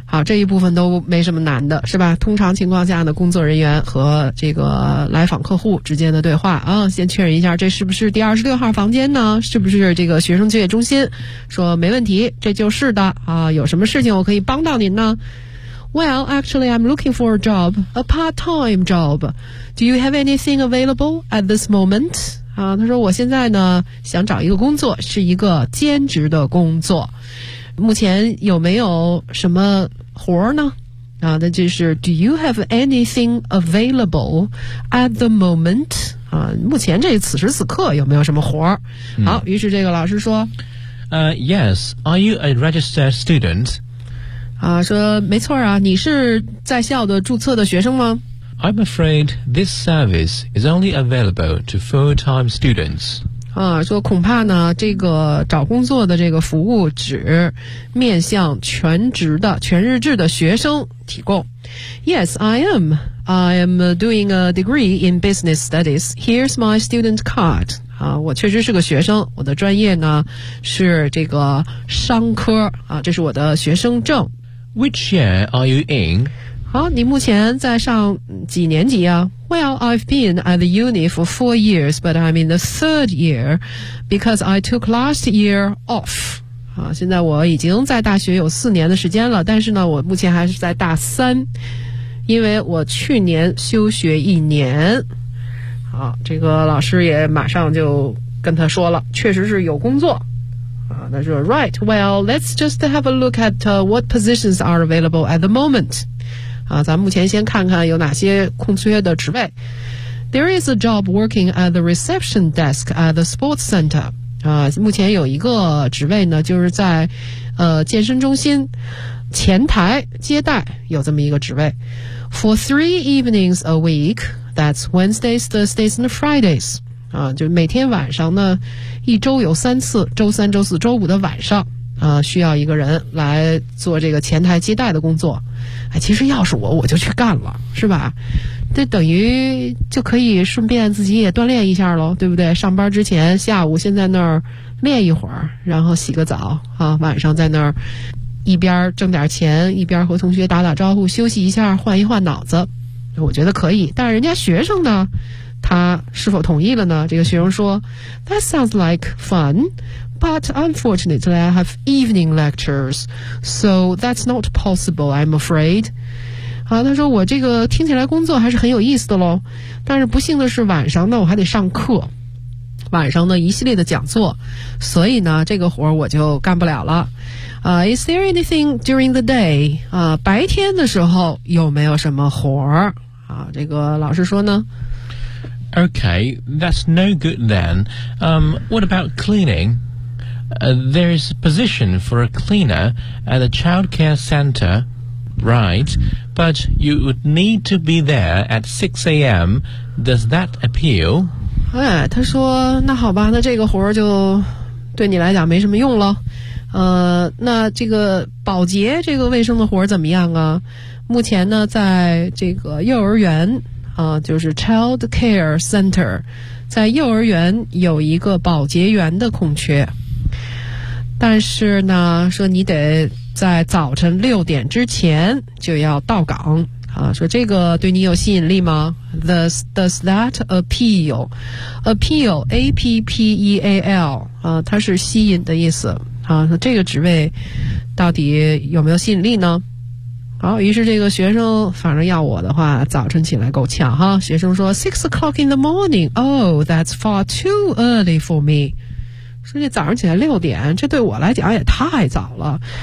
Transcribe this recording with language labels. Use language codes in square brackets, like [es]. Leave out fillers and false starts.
[zh] 好，这一部分都没什么难的，是吧？通常情况下呢，工作人员和这个来访客户之间的对话啊，先确认一下，这是不是第26号房间呢？是不是这个学生就业中心？说没问题，这就是的啊。有什么事情我可以帮到您呢？ [en] Well, actually, I'm looking for a job, a part-time job. Do you have anything available at this moment? [zh] 他说我现在呢想找一个工作，是一个兼职的工作，目前有没有什么活呢？那就是 [en] Do you have anything available at the moment? [zh] 目前这此时此刻有没有什么活儿？好，于是这个老师说 [en] Yes, are you a registered student? [zh] 说没错啊，你是在校的注册的学生吗？ [en] I'm afraid this service is only available to full-time students. [zh] 说恐怕呢，这个找工作的这个服务只面向全职的、全日制的学生提供。 [en] Yes, I am. I am doing a degree in business studies. Here's my student card. [zh] 我确实是个学生，我的专业呢是这个商科啊，这是我的学生证。 [en] Which year are you in? [zh] 好，你目前在上几年级啊？ [en] Well, I've been at the uni for 4 years, but I'm in the third year because I took last year off. [zh] 现在我已经在大学有4年的时间了，但是呢，我目前还是在大三，因为我去年休学一年。好，这个老师也马上就跟他说了，确实是有工作。那就 [en] Right, well, let's just have a look at what positions are available at the moment. [zh] 咱目前先看看有哪些空缺的职位。 [en] There is a job working at the reception desk at the sports center. [zh] 目前有一个职位呢，就是在健身中心前台接待有这么一个职位。 [en] For 3 evenings a week, that's Wednesdays, Thursdays, and Fridays. [zh] 就每天晚上呢，一周有3次，周三、周四、周五的晚上。需要一个人来做这个前台接待的工作，其实要是我就去干了，是吧？这等于就可以顺便自己也锻炼一下咯，对不对？上班之前下午先在那儿练一会儿，然后洗个澡，晚上在那儿一边挣点钱，一边和同学打打招呼，休息一下，换一换脑子，我觉得可以。但人家学生呢，他是否同意了呢？这个学生说 [en] That sounds like fun, but unfortunately I have evening lectures, so that's not possible, I'm afraid. [zh] 好，他说我这个听起来工作还是很有意思的咯，但是不幸的是晚上呢我还得上课，晚上呢一系列的讲座，所以呢这个活我就干不了了。 [en] Is there anything during the day? [zh] 白天的时候有没有什么活啊？这个老师说呢 [en] Okay, that's no good then. What about cleaning? There's a position for a cleaner at a childcare center, right? But you would need to be there at 6 a.m. Does that appeal? [zh] 哎，他说，那好吧，那这个活儿就对你来讲没什么用了。那这个保洁这个卫生的活儿怎么样啊？目前呢，在这个幼儿园。就是 [en] child care center， [zh] 在幼儿园有一个保洁员的空缺，但是呢，说你得在早晨六点之前就要到岗啊。说这个对你有吸引力吗 ？ [en] Does that appeal? Appeal, A P P E A L [zh] 啊，它是吸引的意思啊。说这个职位到底有没有吸引力呢？好，于是这个学生反正要我的话早晨起来够呛哈。学生说 [en] 6 o'clock in the morning, oh, that's far too early for me. [zh] 说这早上起来六点，这对我来讲也太早了。